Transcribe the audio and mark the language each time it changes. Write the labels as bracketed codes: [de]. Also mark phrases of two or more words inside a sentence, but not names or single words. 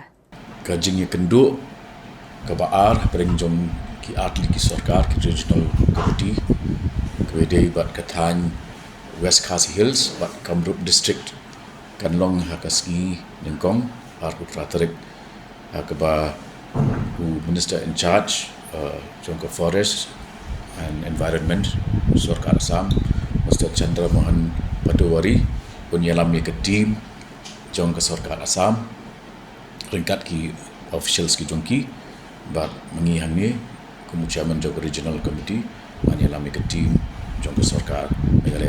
[pbv] Ke jingïakenduk ke baar bring jong ki atli ki Sarkar ki Regional Committee Wedai bat kathan West Coast Hills bat Kyrwoh District kanlong hakasgi ningkong arku praterik hakaba who [en] Minister in charge [pbv] jong Forest and Environment Sarkar Assam Mr. Chandra Mohan Patowari unyalam ke team jong Sarkar Assam ringkat ki officials ki jongki bat mengihang ni Chairman jong Regional Committee unyalam ke team jong Sarkar Meghalaya.